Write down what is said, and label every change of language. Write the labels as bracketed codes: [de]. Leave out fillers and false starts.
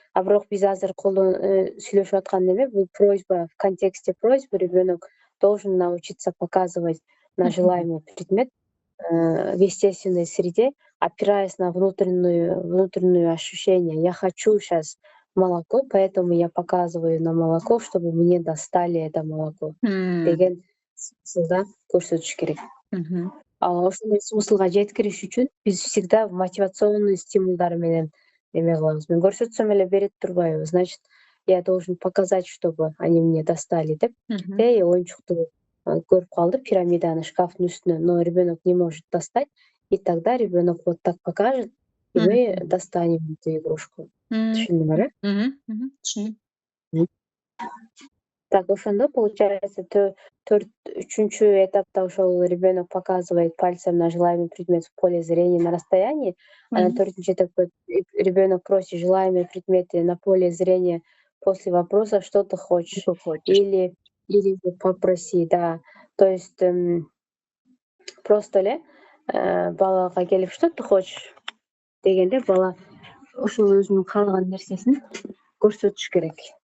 [ky] А бирок биз азыр сүйлөшүп аткан неме бул просьба, [ru] в контексте просьбы ребенок должен научиться показывать на желаемый предмет в естественной среде, опираясь на внутреннюю ощущение. Я хочу сейчас молоко, поэтому я показываю на молоко, чтобы мне достали это молоко. [ky] Деген смыслда көрсөтүш керек. Ошондой смыслга жеткириш үчүн биз всегда мотивационный стимулдар менен эме кылабыз. Мен көрсөтсөм эле берет турбайбы, [ru] значит, я должен показать, чтобы они мне достали деп. [ky] Оюнчукту көрүп калды, пирамиданы шкафтын үстүнө, [ru] но ребенок не может достать, и тогда ребенок вот так покажет, и мы достанем эту игрушку. [ky] Түшүндүңөр, э? Түшүндүм. [ru] Так, ошондо получается [ky] üçüncü этапта ошол [ru] ребенок показывает пальцем на желаемый предмет в поле зрения на расстоянии, а на [ky] төртүнчү этапта [ru] ребенок просит желаемые предметы на поле зрения после вопроса «что ты хочешь?» Что хочешь. или «попроси», да. То есть просто [ky] эле балага келип [ru] «что ты хочешь?» [ky] дегенде бала ошол өзүнүн каалаган нерсесин көрсөтүш керек.